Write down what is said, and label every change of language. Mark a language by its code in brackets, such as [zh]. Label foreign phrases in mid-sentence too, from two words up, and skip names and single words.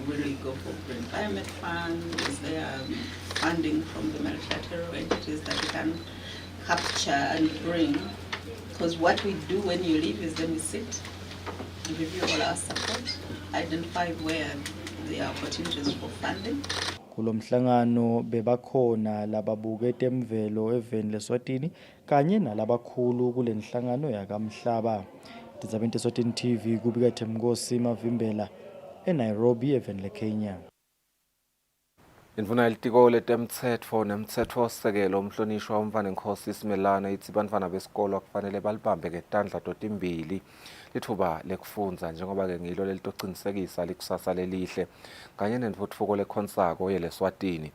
[en] Will we go for green climate fund? Is there funding from the multilateral entities that we can capture and bring? Because what we do when you leave is then we sit, review all our support, identify where there are opportunities for funding. [ss] Kulo mhlangano bebakhona lababuke temvelo eveni leSwatini kanye nalabakhulu kule nhlangano yakamhlaba. Tenzabeni Eswatini TV kubika Themkosi Mavimbela eNairobi eveni leKenya. Indvuna yelitiko letemtsetfo nemtsetfo sekelo umhlonishwa umfana Nkosi Simelana ithi bantfwana besikolo kufanele balibambe ngetandla totimbili lithuba lekufundza njengoba ke ngilo lelitocinisekisa likusasa lelihle kanye nentfutfuko lekhonsako yeleSwatini.